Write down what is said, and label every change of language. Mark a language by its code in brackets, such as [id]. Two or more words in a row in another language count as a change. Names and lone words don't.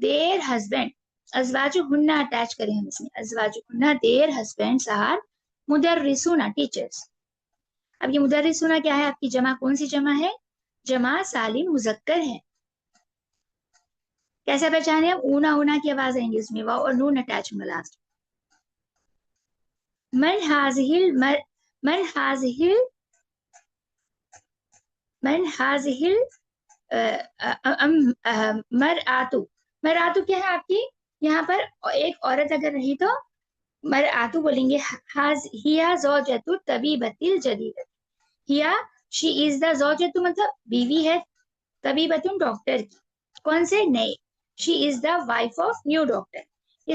[en] Their husband, अजवाजुहुन्ना [hi] अटैच करें हम इसमें, [en] अजवाजुहुन्ना Their husbands are मुदर्रिसूना टीचर्स। [hi] अब ये मुदर्रिसूना क्या है आपकी? जमा कौन सी जमा है? जमा सालिम मुजक्कर है। कैसे पहचाने? हम ऊना ऊना की आवाज आएंगी उसमें, वाव और नून अटैच होगा लास्ट। [ar] من هذه ال من هذه ال من هذه المرأة, [hi] मरआतु क्या है आपकी? यहाँ पर एक औरत अगर रही तो मरआतु बोलेंगे। [ar] هذه هي زوجة الطبيبة الجديد, [hi] हिया [en] She is the [hi] ज़ौजतु मतलब बीवी है, तबीबतुन डॉक्टर की, कौन से? नए। [en] She is the wife of new doctor.